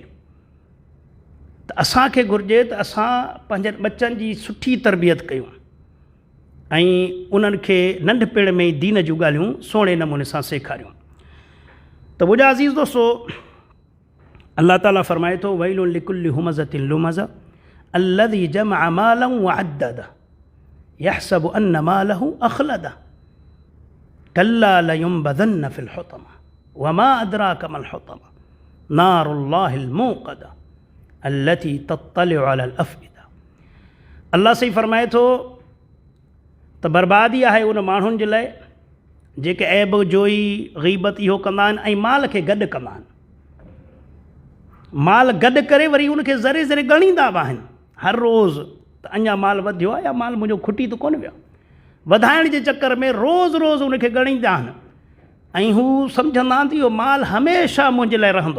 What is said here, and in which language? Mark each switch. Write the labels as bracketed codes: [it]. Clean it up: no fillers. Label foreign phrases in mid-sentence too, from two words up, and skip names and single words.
[sd] त असांखे घुरिजे त असां पंहिंजे बच्चनि जी सुठी तरबियत कयूं ऐं उन्हनि खे नंढपिण में ई दीन जूं ॻाल्हियूं सुहिणे नमूने सां सेखारियूं। [ar] ت منهنجا عزيز دوستو، الله تعالیٰ فرمائي ٿو ويل لكل همزة لمزة الذي جمع مالا و عدده يحسب أن ماله أخلده كلا لينبذن في الحطمة وما أدراك ما الحطمة نار الله الموقدة التي تطلع على الأفئدة. [sd] अल्लाह सही फ़रमाए थो त बर्बादी आहे उन माण्हुनि जे लाइ जेके ऐब जोई ग़ीबत इहो कंदा आहिनि ऐं माल खे गॾु कंदा आहिनि, माल गॾु करे वरी उनखे ज़रे ज़रे ॻणींदा बि आहिनि हर रोज़ त अञा माल वधियो आहे या माल मुंहिंजो खुटी त कोन वियो, वधाइण जे चकर में रोज़ रोज़ उनखे ॻणींदा आहिनि ऐं हू सम्झंदा आहिनि त इहो माल हमेशह मुंहिंजे लाइ रहंदो।